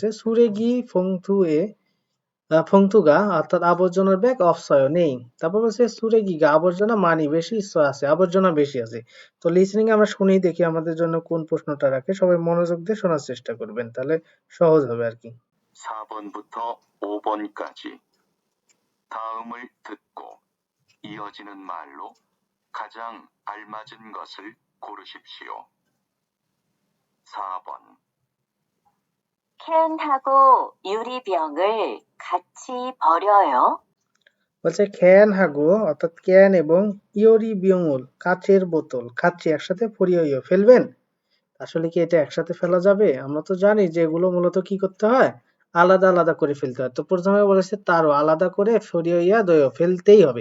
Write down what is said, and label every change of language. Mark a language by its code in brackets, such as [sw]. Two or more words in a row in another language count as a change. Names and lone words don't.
[ko] 쓰레 기 봉투 에 봉투가 [bn] অর্থাৎ আবর্জনার ব্যাগ অফসয় নেই। তারপর বলছে [ko] 쓰레 기가 [bn] আবর্জনা মানি বেশি আছে, আবর্জনা বেশি আছে। তো লিসনিং আমরা শুনেই দেখি আমাদের জন্য কোন প্রশ্নটা রাখে, সবাই মনোযোগ দিয়ে শোনার চেষ্টা করবেন, তাহলে সহজ হবে আর কি। [ko] 4번부터 5번까지 다음을 듣고 이어지는 말로 가장 알맞은 것을 고르십시오. 4번, 캔하고 유리병을 같이 버려요. [bn] বলছে [ko] 캔 하고 [bn] অর্থাৎ ক্যান এবং [ko] 유리 병을 [bn] কাচের বোতল খাচ্ছি একসাথে ফরিয়ইও ফেলবেন। আসলে কি এটা একসাথে ফেলা যাবে? আমরা তো জানি যে এগুলো মূলত কি করতে হয়, আলাদা আলাদা করে ফেলতে হয়। তো প্রথমে বলেছে তারও আলাদা করে [ko] 버려야 돼 [bn] ফেলতেই হবে।